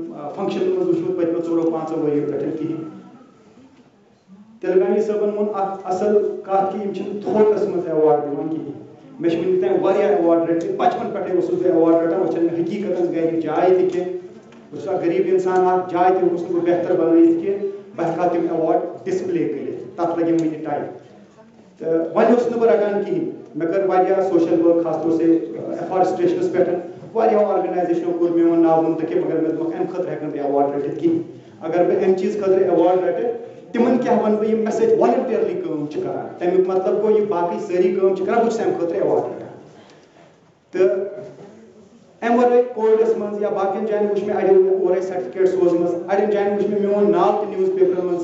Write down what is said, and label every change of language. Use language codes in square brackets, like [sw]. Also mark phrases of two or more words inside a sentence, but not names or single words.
[ks] فنٛکشنن منٛز وٕچھمُت پٔتمیو 4-5 ؤرۍیو پٮ۪ٹھ کِہیٖنۍ تیلگانی صٲبن ووٚن اکھ اصل کتھ کہِ یِم چھِنہٕ تھوکس منٛز ایوارڈ دِوان کِہیٖنۍ مےٚ چھِ وٕنیُک تام واریاہ ایوارڈ رٔٹمٕتۍ بچپن پٮ۪ٹھے اوسُس بہٕ ایوارڈ رٹان وۄنۍ چھنہٕ مےٚ حقیٖقتن گرِ جاے تہِ کینٛہہ بہٕ چھُس اکھ غریٖب انسان اکھ جاے تہِ ہیوٚکُس نہٕ بہٕ بہتر بنٲیِتھ کینٛہہ بہٕ ہٮ۪کہٕ ہا تِم ایوارڈ ڈسپلے کٔرِتھ تتھ لگہِ وٕنہِ ٹایم تہٕ وۄنۍ اوسُس نہٕ بہٕ رٹان کِہیٖنۍ مےٚ کٔر واریاہ [en] social work [ks] خاص طور سے ایفارسٹریشنس پٮ۪ٹھ واریاہو آرگنایزیشنو کوٚر میون ناو منتخب مگر مےٚ دوٚپُکھ امہِ خٲطرٕ ہٮ۪کہٕ نہٕ بہٕ ایوارڈ رٔٹِتھ کِہیٖنۍ اگر بہٕ امہِ چیٖز خٲطرٕ ایوارڈ رٹہٕ تِمن کیٛاہ وَنہٕ بہٕ یِم مےٚ سۭتۍ والنٹیرلی کٲم چھِ کران تمیُک مطلب گوٚو یِم باقٕے سٲری کٲم چھِ کران بہٕ چھُس امہِ خٲطرٕ ایوارڈ رٹان تہٕ امہِ ورٲے کووِڈس منٛز یا باقین جاین وٕچھ مےٚ اڑیو اورے سرٹِفکیٹ سوزمٕژ اڑٮ۪ن جاین وٕچھ مےٚ میون ناو تہِ نِوٕز پیپرن منٛز